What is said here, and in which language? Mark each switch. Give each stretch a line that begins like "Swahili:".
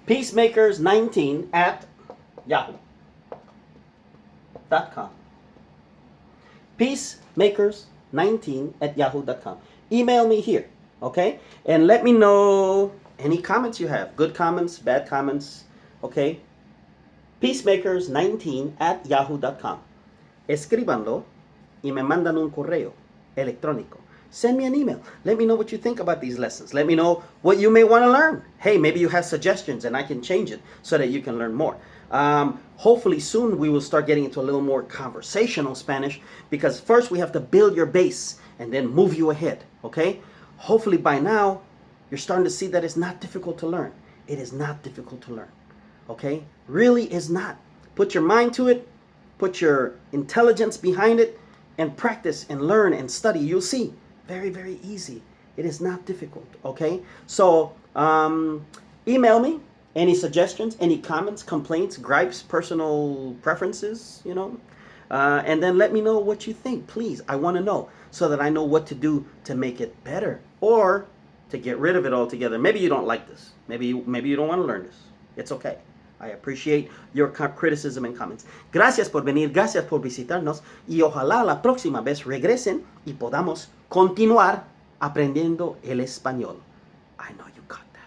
English: Peacemakers19 at yahoo.com. Peacemakers19 at yahoo.com. Email me here, okay? And let me know any comments you have. Good comments, bad comments, okay? Peacemakers19 at yahoo.com.
Spanish: Escríbanlo y me mandan un correo electrónico.
English: Send me an email. Let me know what you think about these lessons. Let me know what you may want to learn. Hey, maybe you have suggestions and I can change it so that you can learn more. Hopefully soon we will start getting into a little more conversational Spanish, because first we have to build your base and then move you ahead, okay? Hopefully by now you're starting to see that it's not difficult to learn. It is not difficult to learn, okay? Really is not. Put your mind to it, put your intelligence behind it, and practice and learn and study. You'll see. Very, very easy. It is not difficult, okay? So, email me any suggestions, any comments, complaints, gripes, personal preferences, you know, and then let me know what you think, please. I want to know so that I know what to do to make it better or to get rid of it altogether. Maybe you don't like this. Maybe you don't want to learn this. It's okay. I appreciate your criticism and comments.
Spanish: Gracias por venir, gracias por visitarnos y ojalá la próxima vez regresen y podamos continuar aprendiendo el español.
English: I know you got